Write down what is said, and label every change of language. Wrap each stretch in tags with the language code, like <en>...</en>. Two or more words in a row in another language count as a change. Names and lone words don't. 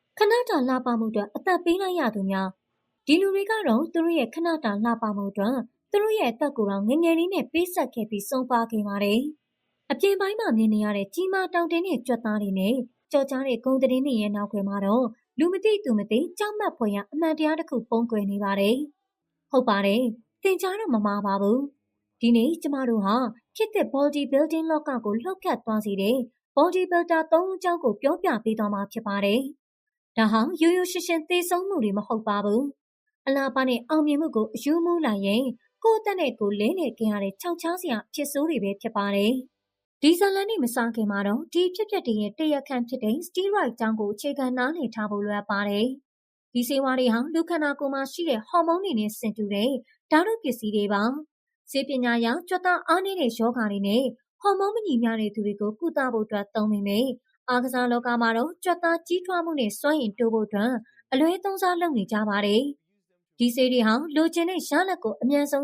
<my>ခဏတာလှပမှုအတွက်အသက်ပေးလိုက်ရသူများဒီလူတွေကတော့သူတို့ရဲ့ခဏတာလှပမှုအတွက်သူတို့ရဲ့အသက်ကိုယ်တော်ငယ်ငယ်လေးနဲ့ပေးဆက်ခဲ့ပြီးဆုံးပါခဲ့ပါတယ်။အပြင်ပိုင်းမှာမြင်နေရတဲ့ကြီးမားတောင်တင်းတဲ့ကြွက်သားတွေနဲ့ကြော်ကြားတဲ့ဂုံသတင်းတွေရဲ့နောက်ွယ်မှာတော့လူမသိ သူမသိကြောက်မက်ဖွယ်ရအမှန်တရားတစ်ခုပုံကွယ်နေပါတယ်။ဟုတ်ပါတယ်။သင်ကြားတော့မမှားပါဘူး။ဒီနေ့ကျမတို့ဟာခေတ်သစ်</my> <en>body building</en> <my>လောကကိုလှုပ်ခတ်သွားစေတဲ့</my> <en>body builder</en> <my>၃ ဦးအကြောင်းကိုပြောပြ ပေးသွားမှာဖြစ်ပါတယ်။ဒါဟာရိုးရိုးရှင်းရှင်းသေဆုံးမှုတွေမဟုတ်ပါဘူး။အလားပါနဲ့အောင်မြင်မှုကိုအယူမူးလိုက်ရင်ကိုယ့်အသက်နဲ့ကိုယ်လဲလှယ်ခင်ရတဲ့ခြော က်ခြားစရာဖြစ်ဆိုးတွေပဲဖြစ်ပါတယ်။ဒီဇလန်နဲ့မစားခင်မှာတော့ဒီဖြစ်ပျက်တွေရဲ့တရားခံဖြစ်တဲ့ steroid အကြောင်းကိုအခြေခံနားလည်ထားဖို့လိုအပ်ပါတယ်။ဒီဆေးဝါးတွေဟာလူခန္ဓာကိုယ်မှာရှိတဲ့ဟော်မုန်းတွေနဲ့ဆင်တူတဲ့ဓာတုပစ္စည်းတွေပါ။ဆေးပညာအရကြွက်သားအားနည်းတဲ့ယောဂါတွေနဲ့ဟော်မုန်းမညီမျှတဲ့သူတွေကိုကုသဖို့အတွက်သုံးပေမယ့်အားကစားလောကမှာတော့ကြွက်သားကြီးထွားမှုနဲ့စွမ်းရည်တိုးဖို့အတွက်အလွဲသုံးစားလုပ်နေကြပါတယ်။ဒီဆေးတွေဟာလိုချင်တဲ့ရလဒ်ကိုအမြန်ဆုံးရ</my>